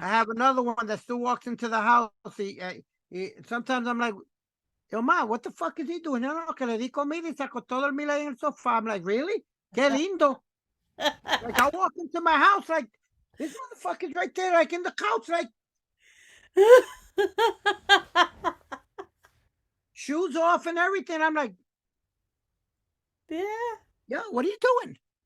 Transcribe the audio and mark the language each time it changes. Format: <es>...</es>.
<en>I have another one that still walks into the house. Sometimes I'm like, yo, ma, what the fuck is he doing?</en> <es>No, no, que le di comida y se acostó a dormir ahí en el sofá.</es> <en>I'm like, really?</en> <es>Qué lindo.</es> <en>Like, I walk into my house, like, this motherfucker's right there, like, in the couch, like, shoes off and everything. I'm like, Yeah. yo, what are you doing?</en>